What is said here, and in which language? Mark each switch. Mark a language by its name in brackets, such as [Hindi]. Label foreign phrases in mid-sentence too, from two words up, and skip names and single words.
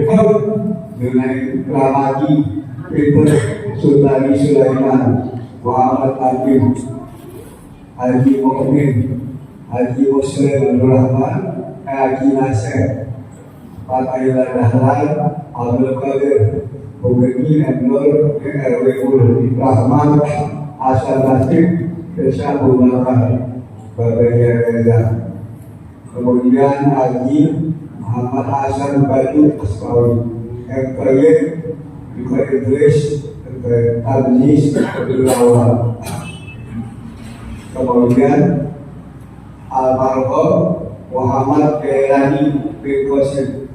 [Malay] dengan Ramadi, Peter Sultani Sulaiman, Muhammad Abid, Haji Mu'min, Haji Muslim Abdul Rahman, Haji Nasir, Fatayla Dahlan, Abdul Qadir, Bukini Abdul Erwin Rahman, Hasan Nasib, Desa Abu Bakar, Babaya Reza. Kemudian Haji Muhammad Hasan Badu Asmawi, MKY, juga Idris, Abnis, Abdullah. Kemudian Almarhum Muhammad Kairani bin Qasim.